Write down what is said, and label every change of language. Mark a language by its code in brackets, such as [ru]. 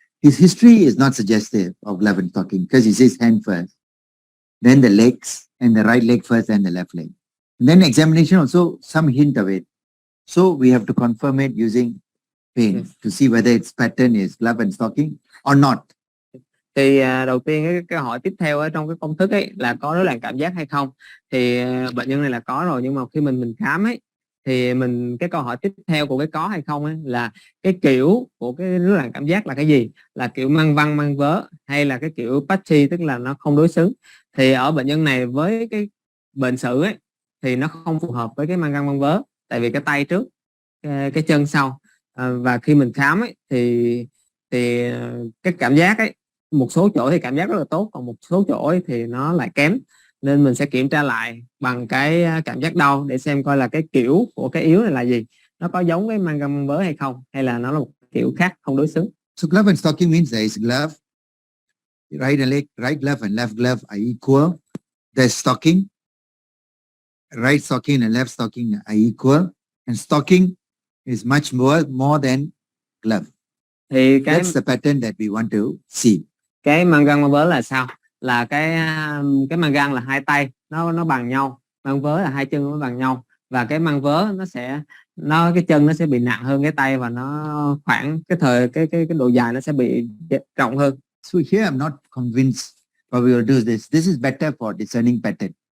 [en] His history is not suggestive of glove and stocking because he says hand first, then the legs, and the right leg first, and the left leg. And then examination also some hint of it. So we have to confirm it using pain to see whether its pattern is glove and stocking or not. [vi] Thì đầu tiên cái hỏi tiếp theo ở trong cái công thức ấy là có rối loạn cảm giác hay không, thì bệnh nhân này là có rồi, nhưng mà khi mình khám ấy thì cái câu hỏi tiếp theo của cái có hay không ấy là cái kiểu của cái rối loạn cảm giác là cái gì, là kiểu mang văng mang vớ hay là cái kiểu patchy, tức là nó không đối xứng. Thì ở bệnh nhân này với cái bệnh sử ấy thì nó không phù hợp với cái mang văng mang vớ, tại vì cái tay trước cái chân sau, và khi mình khám ấy thì cái cảm giác ấy, một số chỗ thì cảm giác rất là tốt, còn một số chỗ ấy thì nó lại kém, nên mình sẽ kiểm tra lại bằng cái cảm giác đau để xem coi là cái kiểu của cái yếu này là gì, nó có giống với mang găng vớ hay không, hay là nó là một kiểu khác không đối xứng. [en] So glove and stocking means there is glove, right glove and left glove are equal. There's stocking, right stocking and left stocking are equal, and stocking is much more than glove. [vi] Thì [en] That's the pattern that we want to see. [vi] Cái mang găng mang vớ là sao? Là cái mang găng là hai tay nó bằng nhau, mang vớ là hai chân nó bằng nhau, và cái mang vớ cái chân nó sẽ bị nặng hơn cái tay, và nó khoảng cái độ dài nó sẽ bị rộng hơn. [en] So here I'm not convinced what we will do is this. This is better for discerning pattern.